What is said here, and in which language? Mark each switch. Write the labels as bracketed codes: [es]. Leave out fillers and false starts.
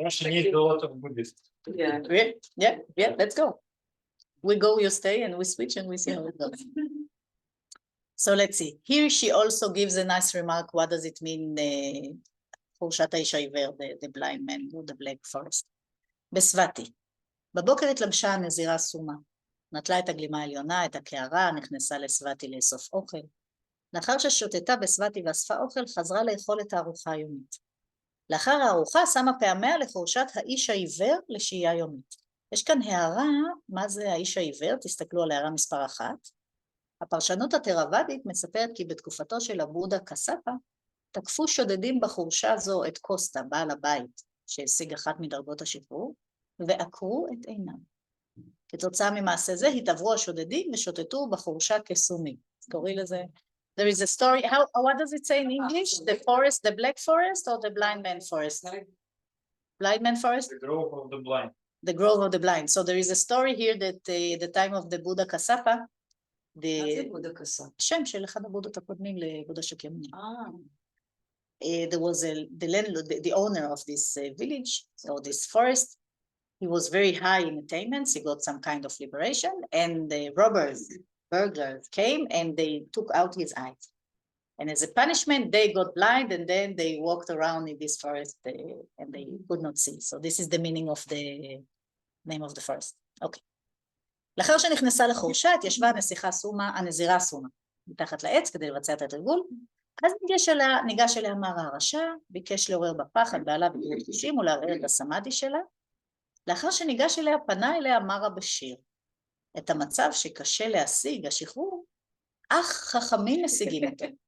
[en] Russia needs a lot of Buddhists. yeah. Yeah, let's go. we go, you stay, and we switch and we see how it goes. So let's see. Here she also gives a nice remark. What does it mean, [he] חורשת האיש העיוור, [en] the blind man, or the black forest? [he] בסבתי. בבוקר התלבשה הנזירה סומה. נטלה את הגלימה העליונה, את הקערה, נכנסה לסבתי לאסוף אוכל. לאחר ששוטטה בסבתי ואספה אוכל, חזרה לאכול את הארוחה היומית. לאחר הארוחה שמה פעמיה לחורשת האיש העיוור לשהייה יומית. יש כאן הערה, מה זה האיש העיוור? תסתכלו על הערה מספר 1. הפרשנות התרוואדית מספרת כי בתקופתו של הבודה קסאפה, תקפו שודדים בחורשה זו את קוסטה, בעל הבית, שהשיג אחת מדרגות השחרור, ועקרו את עיניו. כתוצאה ממעשה זה התעברו השודדים ושוטטו בחורשה כסומים. קוראים לזה, [en] there is a story, what does it say in English? The forest, the black forest or the blind man forest? Blind man forest? The grove of the blind. The grove of the blind. So there is a story here that the time of the Buddha Kassapa, [he] מה זה בודה קסאפה? שם של אחד הבודות הקודמים לבודה שקימוני. [en] There was the landlord, the owner of this village or this forest. He was very high in attainments. He got some kind of liberation, and the robbers, burglars came and they took out his eyes. And as a punishment, they got blind, and then they walked around in this forest and they could not see. So this is the meaning of the name of the forest. Okay. [he] לאחר שנכנסה לחורשה, התיישבה הנזירה סומה, מתחת לעץ כדי לבצע את התרגול. אז ניגש אליה מרה הרשע, ביקש לעורר בפחד, בעלה בגרות חושים ולערער את הסמאדי שלה. לאחר שניגש אליה, פנה אליה מרה בשיר. את המצב שקשה להשיג, השחרור, אך חכמים משיגים אותו.